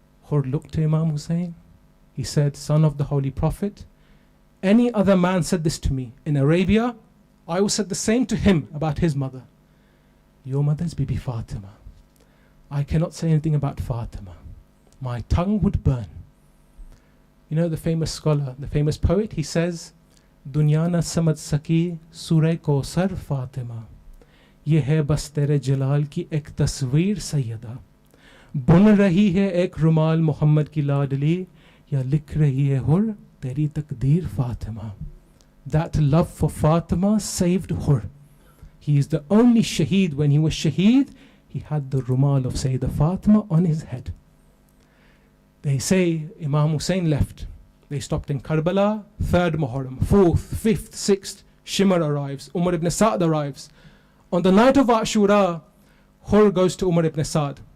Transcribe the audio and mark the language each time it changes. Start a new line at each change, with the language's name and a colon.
English: Hur looked to Imam Hussein. He said, son of the Holy Prophet, any other man said this to me in Arabia, I will say the same to him about his mother. Your mother is Bibi Fatima. I cannot say anything about Fatima. My tongue would burn. You know the famous scholar, the famous poet, he says,
Hindi: दुनिया न समझ सकी सूरह कौसर फातिमा, ये है बस तेरे जलाल की एक तस्वीर सैयदा। बुन रही है एक रुमाल मोहम्मद की लाडली, या लिख रही है हुर तेरी तकदीर Fatima.
English: That love for Fatima saved Hur. He is the only shaheed. When he was shaheed, he had the rumal of Sayyidah Fatima on his head. They say Imam Hussein left. They stopped in Karbala, 3rd Muharram, 4th, 5th, 6th. Shimr arrives, Umar ibn Sa'd arrives. On the night of Ashura, Hur goes to Umar ibn Sa'd.